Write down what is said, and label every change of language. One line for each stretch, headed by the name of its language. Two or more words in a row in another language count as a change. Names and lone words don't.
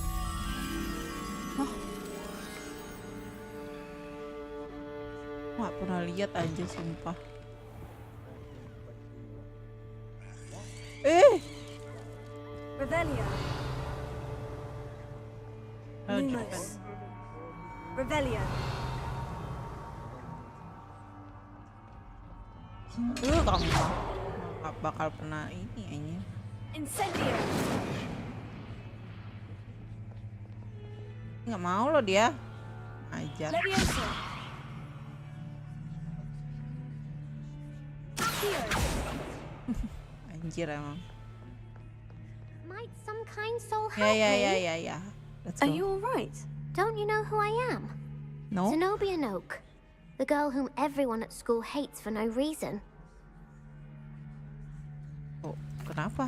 Indonesian: Nggak pernah lihat aja sumpah. Revelio. Lumos. Revelio. Kamu nggak bakal pernah ini aja. Incendio. Nggak mau loh dia. Ajar. Levioso. Anjir emang.
English: Might some kind soul help Yeah. me? Let's go. Are you alright? Don't you know who I am? No. Zenobia Noak, the girl whom everyone at school hates for no reason.
Indonesian: Oh, kenapa?